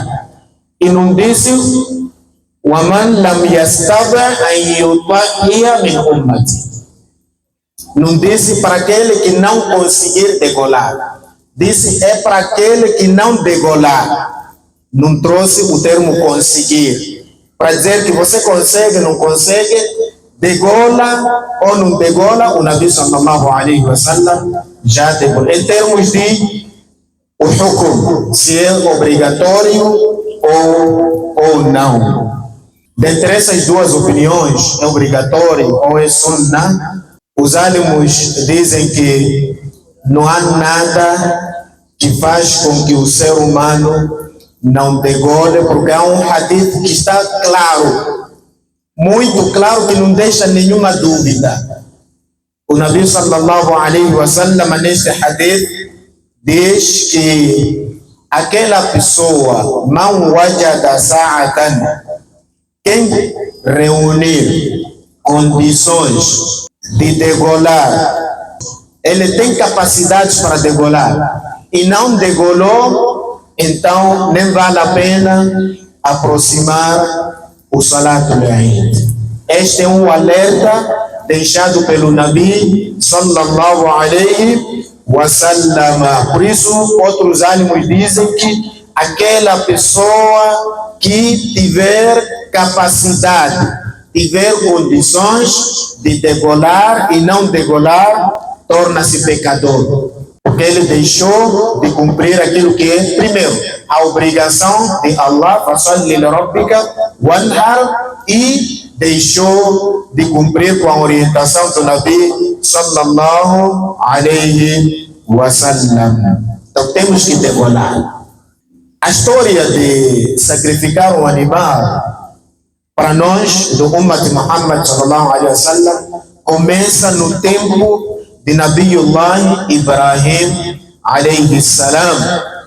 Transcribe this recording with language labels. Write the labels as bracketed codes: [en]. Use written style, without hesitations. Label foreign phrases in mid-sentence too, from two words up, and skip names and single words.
[pt] E não disse [ar] "و من لم يستطع أن يضحي من أمتي", [pt] não disse para aquele que não conseguir degolar, disse é para aquele que não degolar. Não trouxe o termo conseguir, para dizer que você consegue, não consegue, degola ou não degola. O Nabi [ar] صلى الله عليه وسلم [pt] já degolou. Em termos de o hukum, se é obrigatório ou não. Dentre essas duas opiniões, é obrigatório ou é sunnah, os alimos dizem que não há nada que faz com que o ser humano não degole, porque há um hadith que está claro, muito claro, que não deixa nenhuma dúvida. O Nabi [ar] صلى الله عليه وسلم [pt] neste hadith diz que aquela pessoa, [ar] من وجد سعة, [pt] quem reunir condições de degolar, ele tem capacidades para degolar e não degolou, então nem vale a pena aproximar o [ar] صلاة العيد. [pt] Este é um alerta deixado pelo Nabi [ar] صلى الله عليه وسلم. [pt] Por isso, outros alimos dizem que aquela pessoa que tiver capacidade, tiver condições de degolar e não degolar, torna-se pecador, porque ele deixou de cumprir aquilo que é, primeiro, a obrigação de Allah, [ar] فصل لربك وانحر, [pt] e deixou de cumprir com a orientação do Nabi [ar] صلى الله عليه وسلم. [pt] Então temos que degolar. A história de sacrificar um animal, para nós, do Ummat Muhammad [ar] صلى الله عليه وسلم, [pt] começa no tempo de Nabiyullah Ibrahim [ar] عليه السلام.